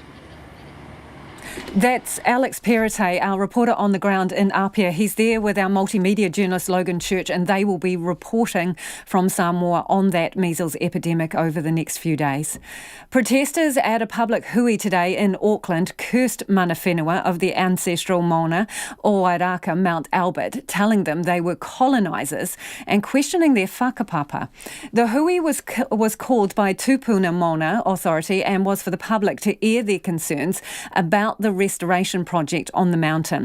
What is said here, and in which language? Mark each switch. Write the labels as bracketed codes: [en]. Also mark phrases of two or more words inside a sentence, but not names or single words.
[en] That's Alex Perrottet, our reporter on the ground in Apia. He's there with our multimedia journalist Logan Church, and they will be reporting from Samoa on that measles epidemic over the next few days. Protesters at a public hui today in Auckland cursed [mi] mana whenua [en] of the ancestral Mauna o Wairaka Mount Albert, telling them they were colonisers and questioning their whakapapa. The hui was called by Tupuna Mauna Authority and was for the public to air their concerns about the restoration project on the mountain.